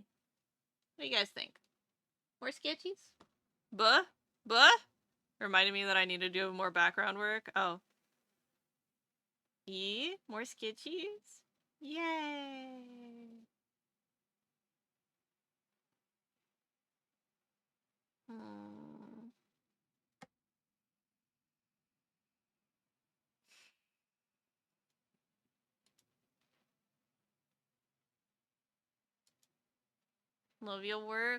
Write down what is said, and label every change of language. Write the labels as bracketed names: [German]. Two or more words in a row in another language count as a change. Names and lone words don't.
[English] What do you guys think? More sketchies? Buh? Buh? Reminded me that I need to do more background work. Oh. More sketchies? Yay! Hmm. Love your work.